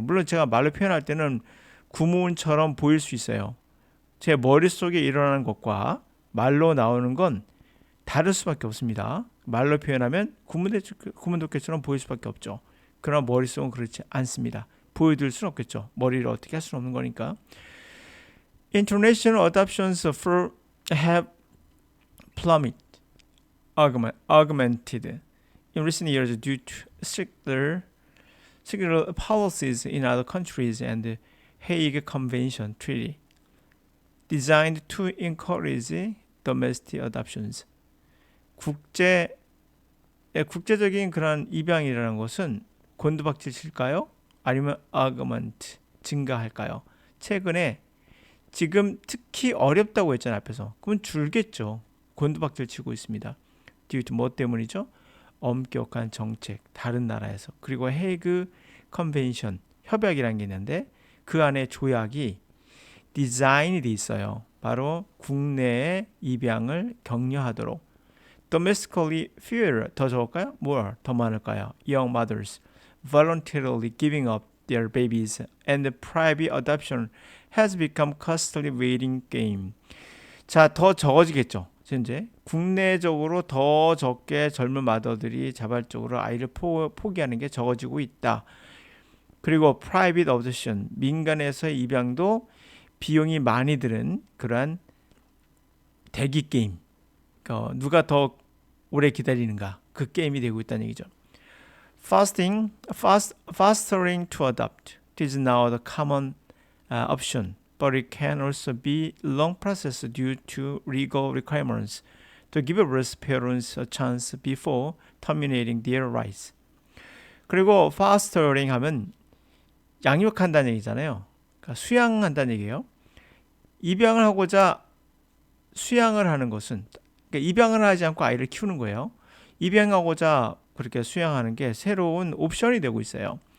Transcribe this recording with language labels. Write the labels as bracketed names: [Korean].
[Korean] 물론 제가 말로 표현할 때는 구문처럼 보일 수 있어요. 제 머릿속에 일어나는 것과 말로 나오는 건 다를 수밖에 없습니다. 말로 표현하면 구문 독해처럼 보일 수밖에 없죠. 그러나 머릿속은 그렇지 않습니다. 보여드릴 수는 없겠죠. 머리를 어떻게 할 수는 없는 거니까. [English] International adoptions have plummeted, augmented in recent years due to stricter policies in other countries and the Hague Convention Treaty designed to encourage domestic adoptions. [Korean] 국제적인 그런 입양이라는 것은 곤두박질 칠까요? 아니면 augment, 증가할까요? 최근에 지금 특히 어렵다고 했잖아요. 앞에서. 그럼 줄겠죠. 곤두박질 치고 있습니다. [English] due to [Korean] 뭐 때문이죠? 엄격한 정책, 다른 나라에서. 그리고 헤이그 컨벤션, 협약이라는 게 있는데 그 안에 조약이 디자인이 돼 있어요. 바로 국내의 입양을 격려하도록. [English] Domestically fewer, [Korean] 더 적을까요? [English] More, [Korean] 더 많을까요? [English] Young mothers voluntarily giving up their babies and private adoption has become costly waiting game. [Korean] 자, 더 적어지겠죠. 현재 국내적으로 더 적게 젊은 마더들이 자발적으로 아이를 포기하는 게 적어지고 있다. 그리고 private adoption, 민간에서의 입양도 비용이 많이 드는 그러한 대기 게임. 누가 더 오래 기다리는가 그 게임이 되고 있다는 얘기죠. [English] Fostering to adopt is now the common option, but it can also be a long process due to legal requirements to give birth parents a chance before terminating their rights. [Korean] 그리고 fostering 하면 양육한다는 얘기잖아요. 그러니까 수양한다는 얘기예요. 입양을 하고자 수양을 하는 것은 그러니까 입양을 하지 않고 아이를 키우는 거예요. 입양하고자 그렇게 수양하는 게 새로운 옵션이 되고 있어요.